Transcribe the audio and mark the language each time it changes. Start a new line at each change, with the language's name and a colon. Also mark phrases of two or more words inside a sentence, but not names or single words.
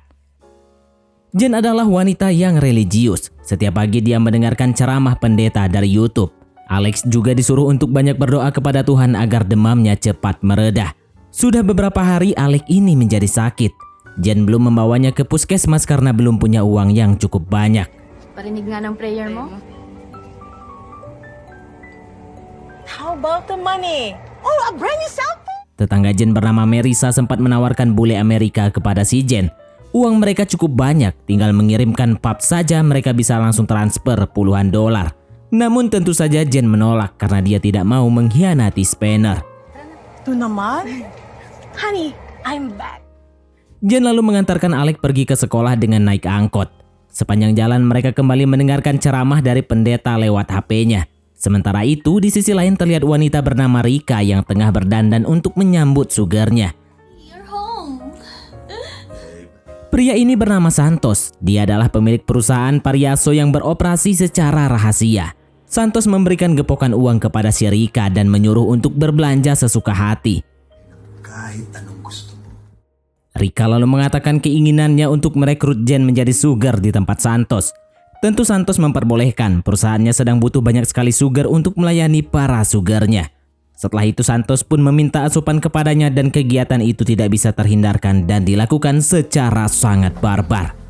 Indonesian: Jen adalah wanita yang religius. Setiap pagi dia mendengarkan ceramah pendeta dari YouTube. Alex juga disuruh untuk banyak berdoa kepada Tuhan agar demamnya cepat mereda. Sudah beberapa hari Alex ini menjadi sakit. Jen belum membawanya ke puskesmas karena belum punya uang yang cukup banyak.
Filipino: Parinig nga ng prayer mo?
English: How about the money? Oh, a brand new cellphone?
Indonesian: Tetangga Jen bernama Marissa sempat menawarkan bule Amerika kepada si Jen. Uang mereka cukup banyak, tinggal mengirimkan pap saja mereka bisa langsung transfer puluhan dolar. Namun tentu saja Jen menolak karena dia tidak mau mengkhianati Spanner.
Filipino: Ito naman?
English: Honey, I'm back.
Indonesian: Jen lalu mengantarkan Alex pergi ke sekolah dengan naik angkot. Sepanjang jalan mereka kembali mendengarkan ceramah dari pendeta lewat HP-nya. Sementara itu di sisi lain terlihat wanita bernama Rika yang tengah berdandan untuk menyambut sugarnya. Pria ini bernama Santos. Dia adalah pemilik perusahaan Pariaso yang beroperasi secara rahasia. Santos memberikan gepokan uang kepada si Rika dan menyuruh untuk berbelanja sesuka hati.
Filipino: Kahit anong gusto mo.
Indonesian: Rika lalu mengatakan keinginannya untuk merekrut Jen menjadi sugar di tempat Santos. Tentu Santos memperbolehkan, perusahaannya sedang butuh banyak sekali sugar untuk melayani para sugarnya. Setelah itu Santos pun meminta asupan kepadanya dan kegiatan itu tidak bisa terhindarkan dan dilakukan secara sangat barbar.